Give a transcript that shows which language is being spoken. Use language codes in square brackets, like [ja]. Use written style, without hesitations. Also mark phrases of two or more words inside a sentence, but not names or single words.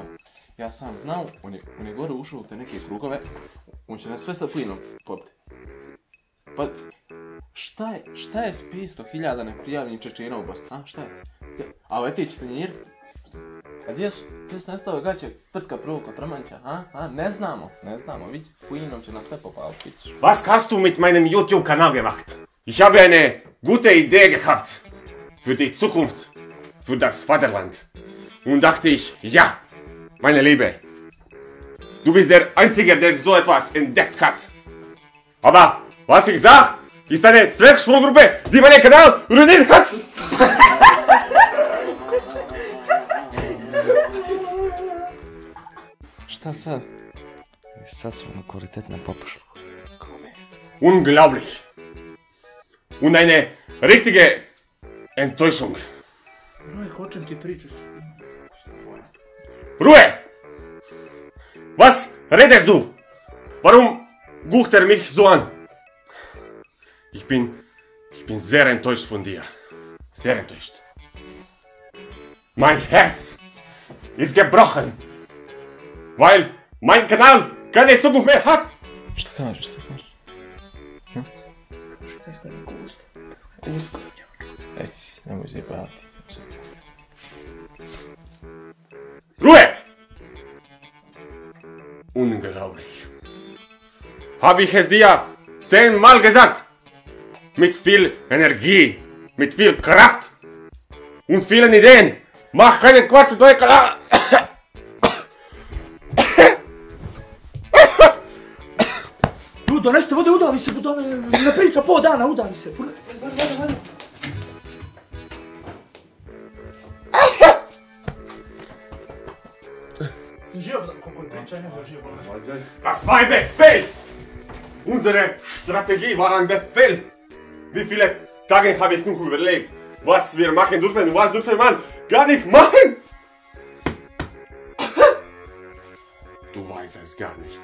[bs] Ja sam znao, on je gore ušao u te neke krugove, on će nas sve sa plinom popiti. Pa, šta je s 500.000 neprijavljenih Čečena u Bosni, a? Šta je? A ovaj ti tanjir? A gdje su nestao gaće tvrtka prvog kod Romanća, a? Ne znamo, vidi, plinom će nas sve popaliti, vidiš. [de] Was hast du mit meinem YouTube-Kanal gemacht? Ich habe eine gute Idee gehabt. Für die Zukunft. Für das Vaterland. Und dachte ich, ja, meine Liebe. Du bist der Einzige, der so etwas entdeckt hat. Aber, was ich sag, ist eine Zwergschwulgruppe, die meinen Kanal ruiniert hat. [bs] Šta sad? Sad smo na kvalitetnom popušlu. [de] Unglaublich. Und eine richtige Enttäuschung. [bs] Rajko, o čem ti pričaš? [de] Ruhe! Was redest du? Warum guckt er mich so an? Ich bin sehr enttäuscht von dir. Sehr enttäuscht. Mein Herz ist gebrochen. Weil mein Kanal keine Zukunft mehr hat. [bs] Šta kažeš? Šta si kada gusta? Ej, nemoj zjebati. [de] Ruhe! Unglaublich. Habe ich es dir 10-mal gesagt? Mit viel Energie, mit viel Kraft und vielen Ideen. Mach keinen Quatsch und neue Kanal. [bs] Ljudi, donesite vode, udavi se, ne priča pol dana, udavi se. Živo, koliko je priča, nego živo. [de] Das war ein Befehl! Unsere Strategie war ein Befehl! Wie viele Tage habe ich noch überlegt, was wir machen dürfen und was dürfen man gar nicht machen? Du weißt es gar nicht.